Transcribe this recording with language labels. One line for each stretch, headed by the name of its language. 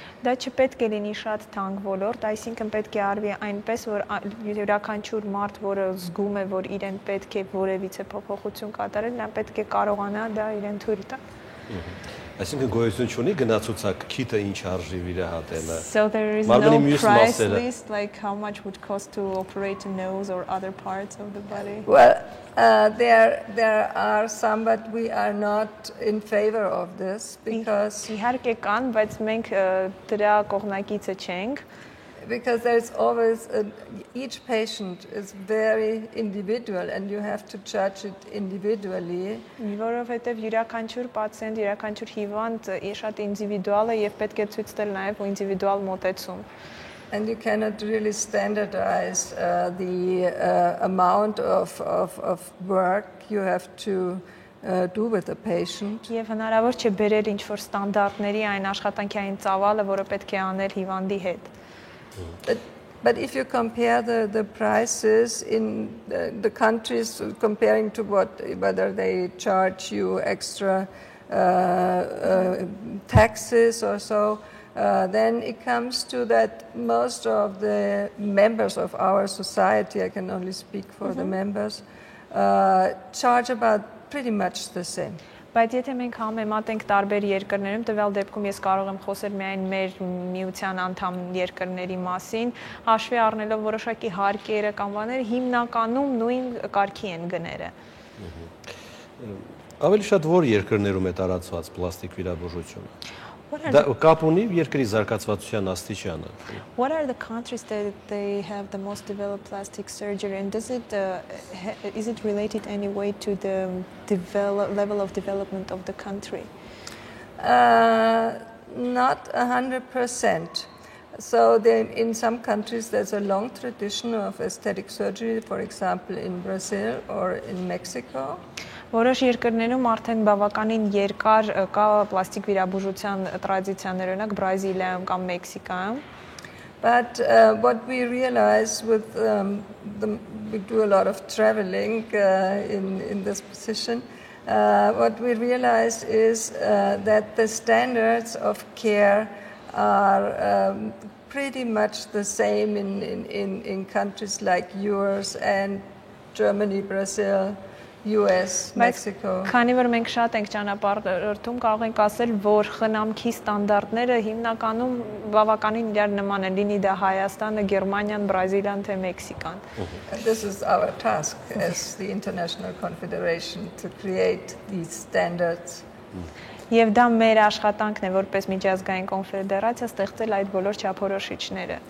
Armenian: Դա չպետք է լինի շատ թանկ ոլորտ, այսինքն պետք է արվի այնպես, որ յուրաքանչյուր մարդ, որը զգում է, որ իրեն պետք է որևիցե փոփոխություն կատարել, նա պետք է կարողանա դա իրեն թույլ տալ։ Այսինքն գոյություն չունի գնացուցակ քիթը ինչ արժի վիրահատելը։
English: So there is no price list like how much would cost to operate a nose or other parts of the body? Well, there are some, but we are not in favor of this because
Armenian: իհարկե կան, բայց մենք դրա կողմնակիցը չենք։
English: Because there's always each patient is very individual and you have to judge it individually.
Armenian: Որովհետև յուրաքանչյուր պացիենտ, յուրաքանչյուր հիվանդ շատ ինդիվիդուալ է եւ պետք է ցույց տալ նաեւ ինդիվիդուալ մոտեցում։
English: And you cannot really standardize the amount of work you have to do with the patient.
Armenian: Եվ հնարավոր չէ բերել ինչ-որ ստանդարտների այն աշխատանքային ծավալը, որը պետք է անել հիվանդի հետ։
English: But if you compare the prices in the countries, comparing to whether they charge you extra taxes or so, then it comes to that most of the members of our society, I can only speak for the members, charge about pretty much the same.
Armenian: Բայց եթե մենք համեմատենք տարբեր երկրներում, տվյալ դեպքում ես կարող եմ խոսել միայն մեր միության անդամ երկրների մասին, հաշվի առնելով որոշակի հարկերը կամ բաները, հիմնականում նույն կարգի են գները։ Ավելի շատ որ երկրներում է տարածված պլաստիկ վիրաբուժությունը։ Կապ ունի երկրի զարգացվածության աստիճանը։
English: What are the countries that they have the most developed plastic surgery, and is it related any way to the level of development of the country? Not 100%. So in some countries there's a long tradition of aesthetic surgery, for example in Brazil or in Mexico.
Armenian: Որոշ երկրներում արդեն բավականին երկար կա պլաստիկ վիրաբուժության տրադիցիաներ, օրինակ Բրազիլիայում կամ Մեքսիկայում։
English: But what we realize with we do a lot of traveling in this position. What we realize is that the standards of care are pretty much the same in countries like yours and Germany, Brazil, US, Mexico.
Armenian: Քանի որ մենք շատ ենք ճանապարհորդում, կարող ենք ասել, որ խնամքի ստանդարտները հիմնականում բավականին իրար նման են, լինի դա Հայաստանը, Գերմանիան, Բրազիլիան թե Մեքսիկան։
English: This is our task as the International Confederation to create these standards.
Armenian: Եվ դա մեր աշխատանքն է, որպես միջազգային կոնֆեդերացիա ստեղծել այդ բոլոր չափորոշիչները։